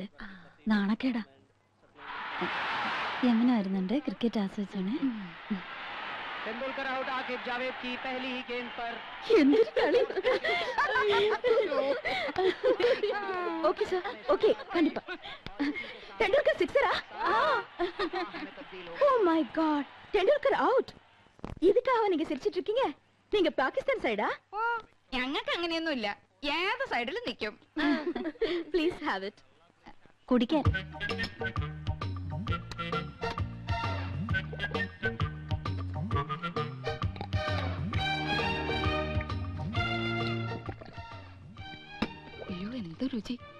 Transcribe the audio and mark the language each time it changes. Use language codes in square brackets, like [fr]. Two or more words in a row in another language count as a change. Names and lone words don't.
[ml] നാണക്കേടാ. യമുന വരുന്നുണ്ട്. ക്രിക്കറ്റ് ആസ്വദിച്ചാണ്. എന്തൊരു കളി. [en] Okay sir, okay, കണ്ടിപ്പാ. [ml] ടെണ്ടുൽക്കർ സിക്സറാ? [en] Oh my God, [ml] ടെണ്ടുൽക്കർ ഔട്ട്. [ta] இதுக்காக நீங்க சிரிச்சிட்டு இருக்கீங்க? நீங்க பாகிஸ்தான் சைடா? [ml] ഓ, ഞങ്ങൾക്ക് അങ്ങനെയൊന്നുമില്ല. ഏത് സൈഡിലും നിൽക്കും. [en] Please have it. കുടിക്കാൻ. [ml] അയ്യോ, എന്ത് രുചി.